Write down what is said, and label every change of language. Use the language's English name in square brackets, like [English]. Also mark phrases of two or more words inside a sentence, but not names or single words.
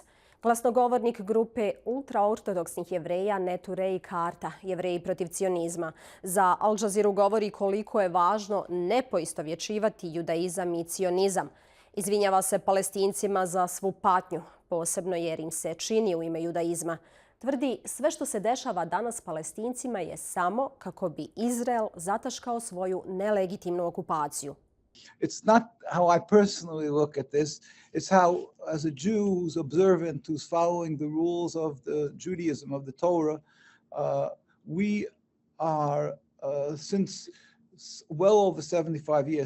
[Bosnian] Glasnogovornik grupe ultraortodoksnih jevreja Neturei Karta, Jevreji protiv cionizma, za Al Jazeeru govori koliko je važno ne poistovjećivati judaizam i cionizam. Izvinjava se Palestincima za svu patnju, posebno jer im se čini u ime judaizma. Tvrdi, sve što se dešava danas Palestincima je samo kako bi Izrael zataškao svoju nelegitimnu okupaciju. [English] It's not how I personally look at this. It's how, as a Jew who's observant, who's following the rules of the Judaism, of the Torah, we are, since well over 75 years.